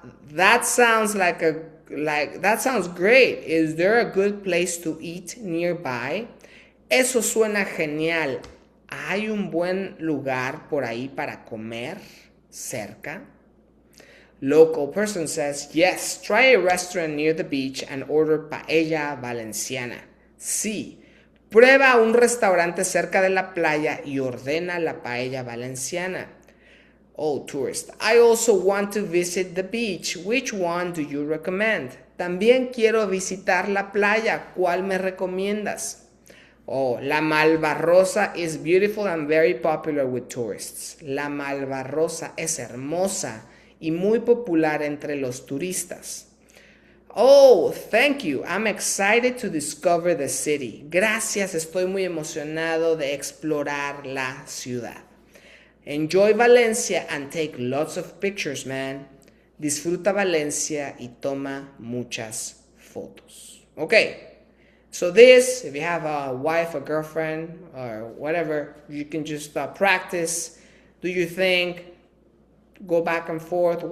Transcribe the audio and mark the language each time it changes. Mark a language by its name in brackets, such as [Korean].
[English] That sounds that sounds great. Is there a good place to eat nearby? [Spanish] Eso suena genial. ¿Hay un buen lugar por ahí para comer cerca? [English] Local person says, yes, try a restaurant near the beach and order Paella Valenciana. [Spanish] Sí, prueba un restaurante cerca de la playa y ordena la Paella Valenciana. [English] Oh, tourist, I also want to visit the beach. Which one do you recommend? [Spanish] También quiero visitar la playa. ¿Cuál me recomiendas? [English] Oh, la Malvarrosa is beautiful and very popular with tourists. [Spanish] La Malvarrosa es hermosa y muy popular entre los turistas. [English] Oh, thank you. I'm excited to discover the city. [Spanish] Gracias, estoy muy emocionado de explorar la ciudad. [English] Enjoy Valencia and take lots of pictures, man. [Spanish] Disfruta Valencia y toma muchas fotos. [English] Okay. So this, if you have a wife, a girlfriend, or whatever, you can just practice, do your thing, go back and forth.